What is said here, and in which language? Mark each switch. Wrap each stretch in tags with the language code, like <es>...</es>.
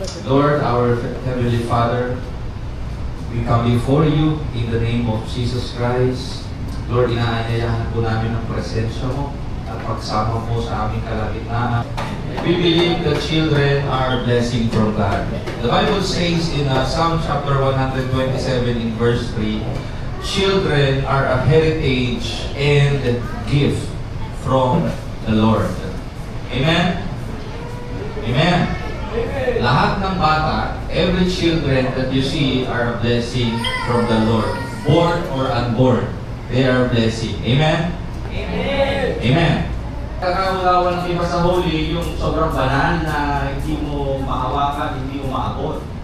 <en>Lord, our Heavenly Father, we come before you in the name of Jesus Christ.</en> <tl>Lord, inaanyayahan po namin ang presensya mo at pagsama mo sa aming kalagitnaan.</tl> <en>We believe that children are a blessing from God. The Bible says in Psalm chapter 127 in verse 3, children are a heritage and gift from the Lord. Amen? Amen.</en> <tl>Lahat ng bata,</tl> <en>every children that you see are a blessing from the Lord. Born or unborn, they are a blessing. Amen? Amen. Amen.</en> <tl>Kakawalawan ng iba sa holy, yung sobrang banal na hindi mo mahawakan, hindi mo maabot.</tl>